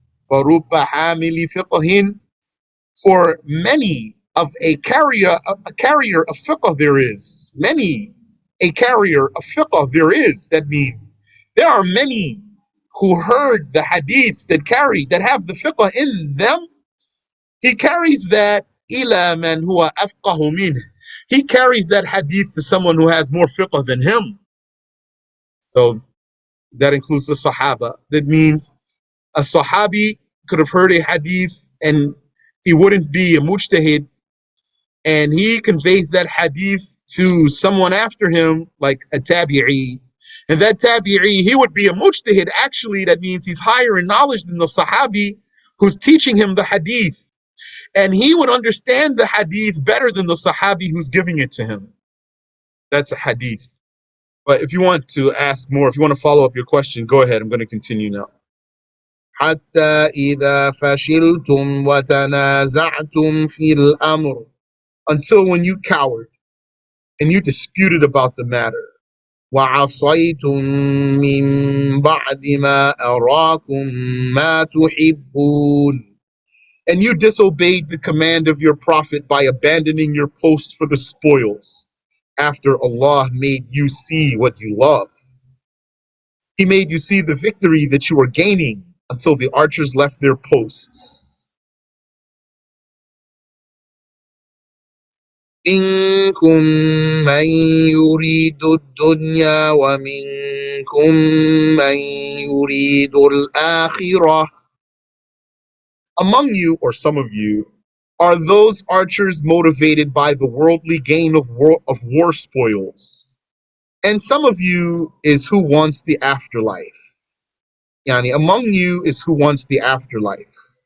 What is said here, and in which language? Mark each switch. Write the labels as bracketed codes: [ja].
[ar] فَرُبَّ حَامِلِ فِقْهٍ. [en] For many of a carrier of fiqh there is. Many a carrier of fiqh there is. That means there are many who heard the hadiths that have the fiqh in them. He carries that [ar] إِلَى مَنْ هُوَ أَفْقَهُ مِنْهُ. [en] He carries that hadith to someone who has more fiqh than him. So that includes the Sahaba. That means a Sahabi could have heard a hadith and he wouldn't be a mujtahid, and he conveys that hadith to someone after him, like a tabi'i, and that tabi'i, he would be a mujtahid. Actually, that means he's higher in knowledge than the Sahabi who's teaching him the hadith, and he would understand the hadith better than the Sahabi who's giving it to him. That's a hadith. But if you want to ask more, if you want to follow up your question, go ahead. I'm going to continue now. [ar] حتى إذا فشلتم وتنازعتم في الأمر. [en] Until when you cowered and you disputed about the matter. [ar] وعصيتم من بعد ما أراكم ما تحبون. [en] And you disobeyed the command of your prophet by abandoning your post for the spoils after Allah made you see what you love. He made you see the victory that you were gaining until the archers left their posts. [ar] منكم من يريد الدنيا ومنكم من يريد الآخرة. [en] Among you, or some of you, are those archers motivated by the worldly gain of war spoils. And some of you is who wants the afterlife. Yani, among you is who wants the afterlife.